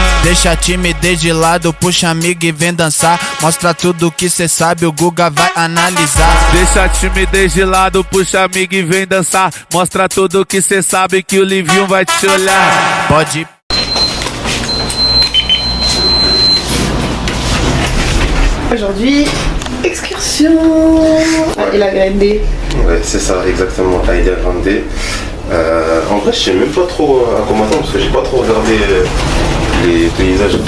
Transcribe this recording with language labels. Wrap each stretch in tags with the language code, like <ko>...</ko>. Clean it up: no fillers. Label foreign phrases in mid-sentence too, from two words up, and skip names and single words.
<pt>Deixa a timidez de lado, puxa amigo e vem dançar. Mostra tudo que cê sabe, o Guga vai analisar. Deixa a timidez de lado, puxa amigo e vem dançar. Mostra tudo que cê sabe que o Livinho vai te olhar. Pode.</pt> <fr>Aujourd'hui, excursion à Isla Grande. Ouais, c'est ça, exactement, à Isla Grande. En vrai, je sais même pas trop à quoi m'attendre parce que j'ai pas trop regardé les paysages et tout.</fr>